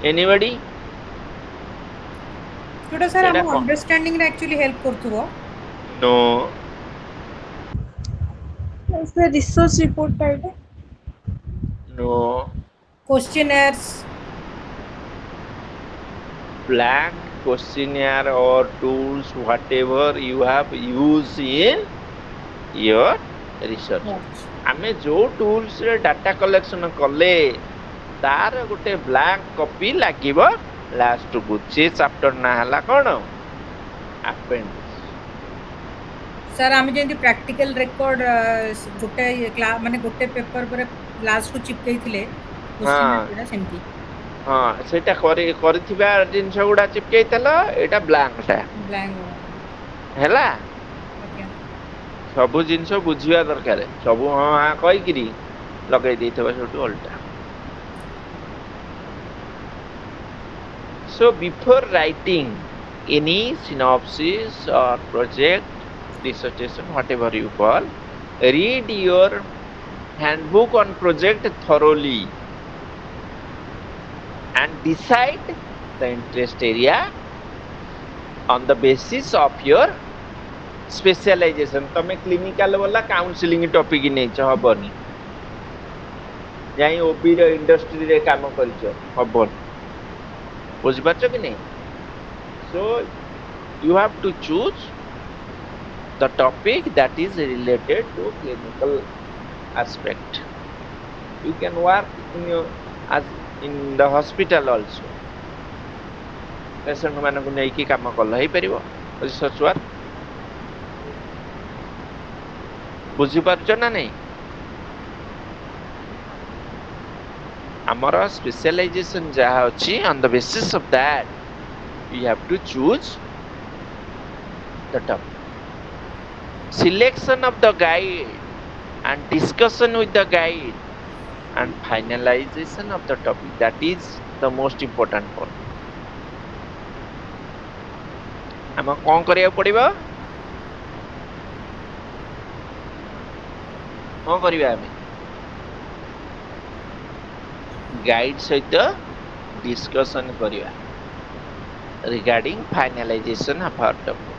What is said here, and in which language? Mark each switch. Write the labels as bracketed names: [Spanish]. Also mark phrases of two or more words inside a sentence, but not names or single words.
[Odia] ଯୋଉଟା ସାର୍ ସେଇଟା ଆମ କଣ? ଅଣ୍ଡରଷ୍ଟାଣ୍ଡିଂରେ [English] actually help [Odia] କରୁଥିବ। [English] No. [Odia] ସେ [English] research reportଟା [Odia] ଏଇଟା [English] No. Questionnaires. Blank questionnaire or tools, whatever you have used in your research. Yes. [Odia] ଆମେ ଯୋଉ ଟୁଲ୍ସ ରେ [English] data collection [Odia] କଲେ ତାର ଗୋଟେ [English] blank copy [Odia] ଲାଗିବ ଲାଷ୍ଟକୁ। ସେ ଚାପ୍ଟର ନା ହେଲା କ'ଣ? ଆପେଣ୍ଡିକ୍ସ। ସାର୍ ଆମେ ଯେମିତି [English] practical record [Odia] ଗୋଟେ ମାନେ ଗୋଟେ ପେପର ପରେ ଲାଷ୍ଟକୁ ଚିପକେଇଥିଲେ କ୍ୱେଶ୍ଚିନ୍ ଗୁଡ଼ା ସେମିତି। ହଁ ସେଇଟା କରିଥିବା ଜିନିଷ ଗୁଡା ଚିପକେଇଥିଲ, ଏଇଟା ବ୍ଲାଙ୍କଟା ବ୍ଲାଙ୍କ ହେଲା। ଆଜ୍ଞା। ସବୁ ଜିନିଷ ବୁଝିବା ଦରକାର। ସବୁ ହଁ ହାଁ କହିକିରି ଲଗେଇ ଦେଇଥିବ ସେଠୁ ଓଲଟା। [English] So before writing any synopsis or project, dissertation, whatever you call, read your handbook on project thoroughly and decide the interest area on the basis of your specialization. [Odia] ତମେ କ୍ଲିନିକାଲ ବୋଲା [English] counselling topic [Odia] ନେଇଛ, ହବନି। ଯାଇ ଓବି ର ଇଣ୍ଡଷ୍ଟ୍ରିରେ କାମ କରିଛ, ହବନି। ବୁଝିପାରୁଛ କି ନାହିଁ? [English] So you have to choose the topic that is related to clinical aspect. You can work as in the hospital also. [Odia] Patient ମାନଙ୍କୁ ନେଇକି କାମ କଲ ହେଇପାରିବ ରିସର୍ଚ୍ଚ ୱାର୍କ। ବୁଝିପାରୁଛ ନା ନାହିଁ? ଆମର ସ୍ପେଶାଲାଇଜେସନ ଯାହା ଅଛି, [English] on the basis of that you have to choose the topic. Selection of the guide and discussion with the guide and finalization of the topic, that is the most important part. [Odia] ଆମ କ'ଣ କରିବାକୁ ପଡିବ? କ'ଣ କରିବା ଆମେ? ଗାଇଡ ସହିତ ଡିସ୍କସନ କରିବା [English] regarding finalization of our topic.